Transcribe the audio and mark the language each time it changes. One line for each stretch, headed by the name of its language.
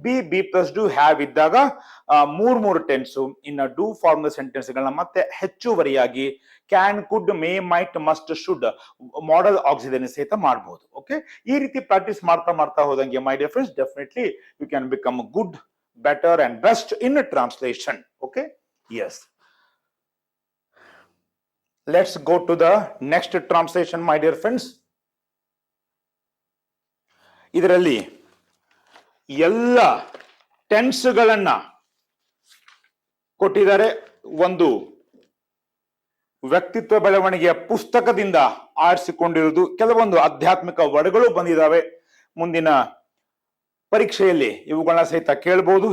Kannada: B plus do have ಇದ್ದಾಗ ಮೂರು tens. ಇನ್ನು ಡೂ ಫಾರ್ಮ್ ಸೆಂಟೆನ್ಸ್ ಗಳನ್ನ ಮತ್ತೆ ಹೆಚ್ಚುವರಿಯಾಗಿ can, could, May, mite, must, should model auxiliary ಸಹಿತ ಮಾಡಬಹುದು.
English: okay,
Kannada: ಈ ರೀತಿ ಪ್ರಾಕ್ಟೀಸ್ ಮಾಡ್ತಾ ಹೋದಂಗೆ
English: My dear friends, definitely you can become good, better and best in translation. Okay, yes, let's go to the next translation, my dear friends.
Kannada: ಇದರಲ್ಲಿ ಎಲ್ಲ ಟೆನ್ಸ್ಗಳನ್ನ ಕೊಟ್ಟಿದ್ದಾರೆ. ಒಂದು ವ್ಯಕ್ತಿತ್ವ ಬೆಳವಣಿಗೆಯ ಪುಸ್ತಕದಿಂದ ಆರಿಸಿಕೊಂಡಿರುವುದು. ಕೆಲವೊಂದು ಆಧ್ಯಾತ್ಮಿಕ ವರ್ಡ್ಗಳು ಬಂದಿದ್ದಾವೆ. ಮುಂದಿನ ಪರೀಕ್ಷೆಯಲ್ಲಿ ಇವುಗಳನ್ನ ಸಹಿತ ಕೇಳಬಹುದು.